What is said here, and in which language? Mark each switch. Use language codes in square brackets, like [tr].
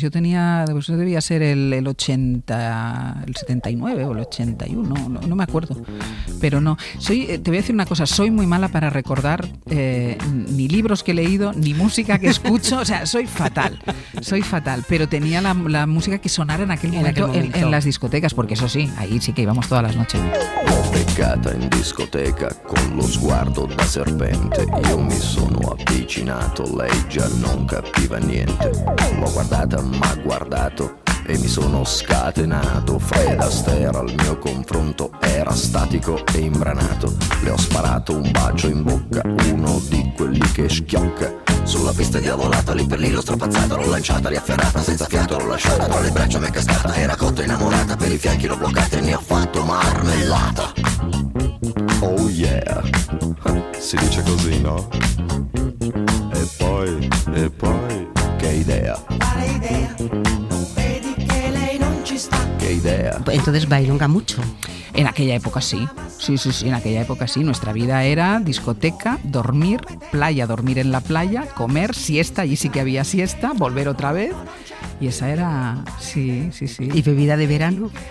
[es] Yo tenía, pues debía ser el 80, el 79 o el 81, no me acuerdo. Pero no, te voy a decir una cosa, soy muy mala para recordar ni libros que he leído, ni música que escucho, o sea, soy fatal, pero tenía la música que sonara en aquel momento en las discotecas, porque eso sí, ahí sí que íbamos todas las noches. [it] Beccata in discoteca con lo sguardo da serpente, io mi sono avvicinato, lei già non capiva niente, l'ho guardata m'ha guardato e mi sono scatenato. Fred Astaire al mio confronto era statico e imbranato, le ho sparato un bacio in bocca, uno di quelli che schiocca. Sulla pista diavolata, lì per lì l'ho strapazzata, l'ho lanciata, riafferrata, senza fiato l'ho lasciata, tra le braccia m'è cascata, era cotta innamorata, per i fianchi l'ho bloccata e ne ho fatto marmellata. [en] Oh yeah, [it] si dice così, no? E poi, che idea? Quale idea? Non vedi che lei non ci sta? Che idea? [es] Entonces bailonga mucho. En aquella época sí, en aquella época sí. Nuestra vida era discoteca, dormir, playa, dormir en la playa, comer, siesta, allí sí que había siesta, volver otra vez. Y esa era, sí. ¿Y bebida de verano?